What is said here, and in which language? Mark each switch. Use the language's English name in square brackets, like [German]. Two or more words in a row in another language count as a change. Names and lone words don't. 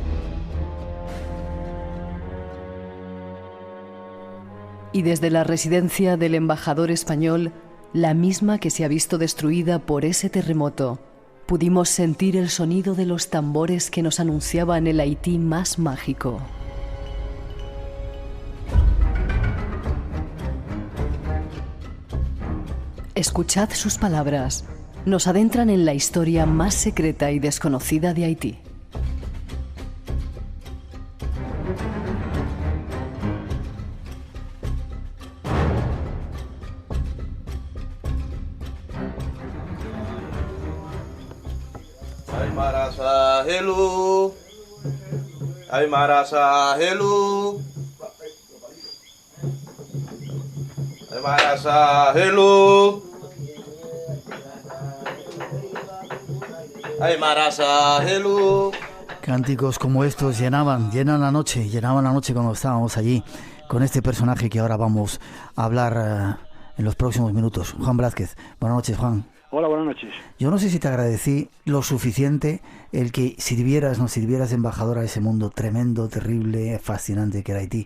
[Spanish] Y desde la residencia del embajador español, la misma que se ha visto destruida por ese terremoto, pudimos sentir el sonido de los tambores que nos anunciaban el Haití más mágico. Escuchad sus palabras. Nos adentran en la historia más secreta y desconocida de Haití. [Haitian Creole] Marasa, hello. Ay, Marasa, hello. Ay, Marasa, hello. Ay, Marasa, hello. [Spanish] Cánticos como estos llenaban la noche cuando estábamos allí con este personaje que ahora vamos a hablar en los próximos minutos. Juan Blázquez. Buenas noches, Juan. Hola, buenas noches. Yo no sé si te agradecí lo suficiente el que nos sirvieras de embajador a ese mundo tremendo, terrible, fascinante que era Haití.